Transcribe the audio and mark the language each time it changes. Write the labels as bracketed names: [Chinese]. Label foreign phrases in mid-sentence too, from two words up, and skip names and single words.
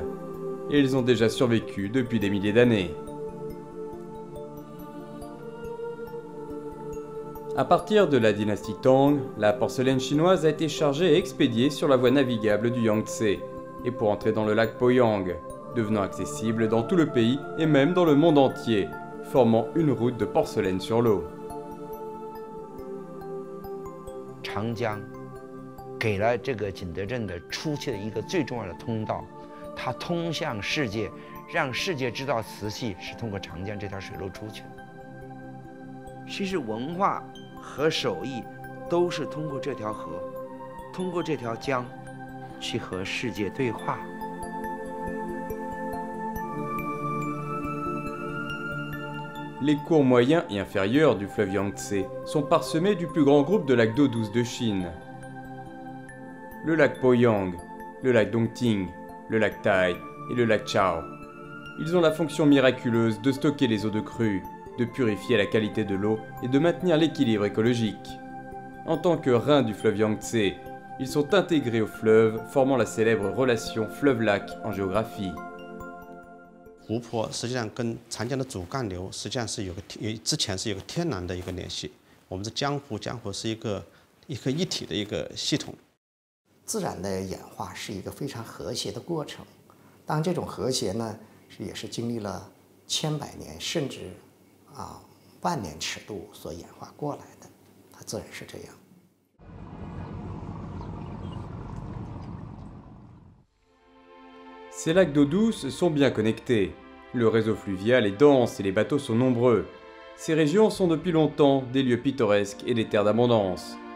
[French] Et ils ont déjà survécu depuis des milliers d'années. À partir de la dynastie Tang, la porcelaine chinoise a été chargée et expédiée sur la voie navigable du Yangtze et pour entrer dans le lac Poyang, devenant accessible dans tout le pays et même dans le monde entier, formant une route de porcelaine sur l'eau. [Chinese] Changjiang 给了这个景德镇的出去的一个最重要的通道，它通向世界，让世界知道瓷器是通过长江这条水路出去的。其实文化和手艺都是通过这条河，通过这条江，去和世界对话。 [French] Les cours moyens et inférieurs du fleuve Yangtze sont parsemés du plus grand groupe de lacs d'eau douce de Chine. Le lac Poyang, le lac Dongting, le lac Tai et le lac Chao. Ils ont la fonction miraculeuse de stocker les eaux de crue, de purifier la qualité de l'eau et de maintenir l'équilibre écologique. En tant que reins du fleuve Yangtze, ils sont intégrés au fleuve, formant la célèbre relation fleuve-lac en géographie. [Chinese] 湖泊实际上跟长江的主干流实际上是之前是有个天然的一个联系。我们的江湖是一个一体的一个系统。自然的演化是一个非常和谐的过程，当这种和谐呢，也是经历了千百年甚至万年尺度所演化过来的，它自然是这样。 [French] Ces lacs d'eau douce sont bien connectés. Le réseau fluvial est dense et les bateaux sont nombreux. Ces régions sont depuis longtemps des lieux pittoresques et des terres d'abondance.